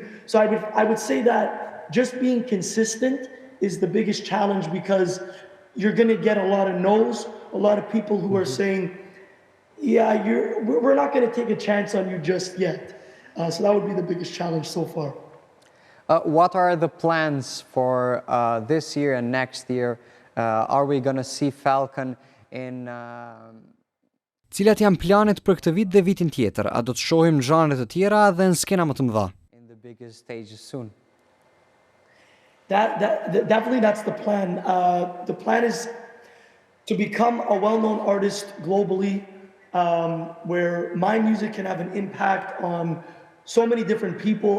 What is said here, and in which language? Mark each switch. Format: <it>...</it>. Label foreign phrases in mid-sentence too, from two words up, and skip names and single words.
<en>So I would say that just being consistent is the biggest challenge, because you're going to get a lot of no's, a lot of people who are saying, yeah, we're not going to take a chance on you just yet. So that would be the biggest challenge so far. What are the plans for this year and next year? Are we going to see Falcon in...</en> <sq>Cilat janë planet për këtë vit dhe vitin tjetër? A do të shohim zhanre të tjera dhe në skena më të mëdha?</sq> <en>In the biggest stages soon. Definitely that's the plan. The plan is to become a well-known artist globally, where my music can have an impact on so many different people.</en>